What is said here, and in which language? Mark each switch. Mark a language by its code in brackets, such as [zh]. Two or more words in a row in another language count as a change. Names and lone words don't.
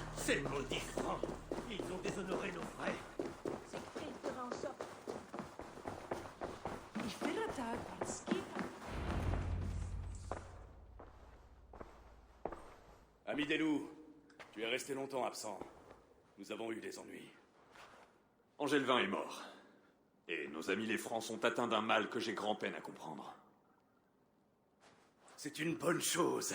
[fr] Ces maudits francs, ils ont déshonoré nos frères. Siegfried fera en sorte. [is] I fyrra dag var skipan. [fr] Ami des loups, tu es resté longtemps absent. Nous avons eu des ennuis. Angelvin est mort. Et nos amis les Francs sont atteints d'un mal que j'ai grand-peine à comprendre. C'est une bonne chose.